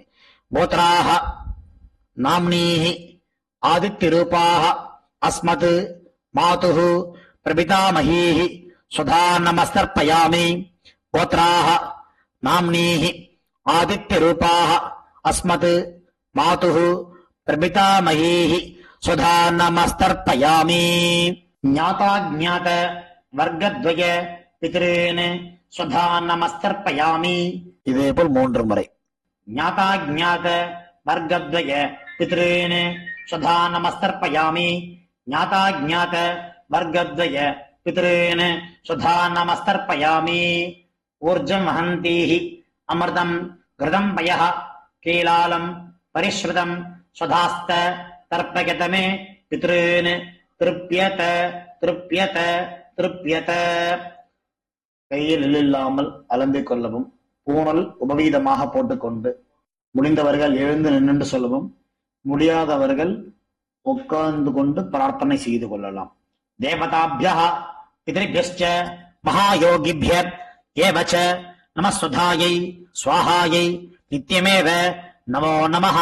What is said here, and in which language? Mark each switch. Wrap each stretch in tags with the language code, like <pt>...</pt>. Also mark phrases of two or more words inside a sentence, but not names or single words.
<sa>गोत्राः नाम्नीः आदित्यरूपाः अस्मत् मातुः प्रपितामहीः स्वधा नमस्तर्पयामि. गोत्राः नाम्नीः आदित्यरूपाः अस्मत् मातुः प्रपितामहीः स्वधा नमस्तर्पयामि. ज्ञाताज्ञात वर्गद्वय पितॄन् स्वधा नमस्तर्पयामि.</sa> <ta>இதே போல் 3 முறை.</ta> <sa>ज्ञाताज्ञात वर्गद्वय पितॄन् स्वधा नमस्तर्पयामि. ज्ञाताज्ञात वर्गद्वय पितॄन् स्वधा नमस्तर्पयामि. ऊर्जं वहन्तीः अमृतं घृतं पयः कीलालं परिस्रुतम् स्वधास्थ तर्पयत मे पितॄन् तृप्यत तृप्यत तृप्यत.</sa> <ta>கையில் இல்லாமல் அலம்பிக் கொள்ளவும். பூணல் உபவீதமாக போட்டுக்கொண்டு முடிந்தவர்கள் எழுந்து நின்று சொல்லவும். முடியாதவர்கள் உட்கார்ந்து கொண்டு பிரார்த்தனை செய்து கொள்ளலாம்.</ta> <sa>देवताभ्यः पितृभ्यश्च महायोगिभ्यः एवच नमस्स्वधायै स्वाहायै नित्यमेव नमो नमः.</sa>